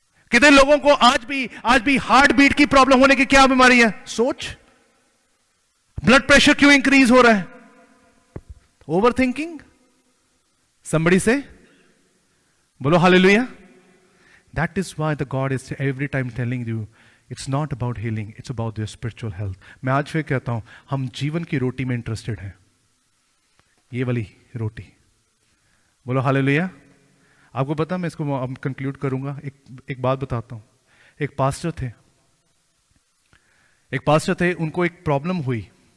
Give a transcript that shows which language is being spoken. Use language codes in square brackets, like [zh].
[hi] कितने लोगों को आज भी हार्ट बीट की प्रॉब्लम होने की क्या बीमारी है? सोच। ब्लड प्रेशर क्यों इंक्रीज हो रहा है? Over thinking. somebody से बोलो hallelujah. [en] That is why the God is every time telling you it's not about healing, it's about your spiritual health. [hi] मैं आज फिर कहता हूं, हम जीवन की रोटी में इंटरेस्टेड हैं, ये वाली रोटी। बोलो हालेलुया। आपको पता, मैं इसको कंक्लूड करूंगा, एक बात बताता हूं। एक पास्टर थे, उनको एक प्रॉब्लम हुई।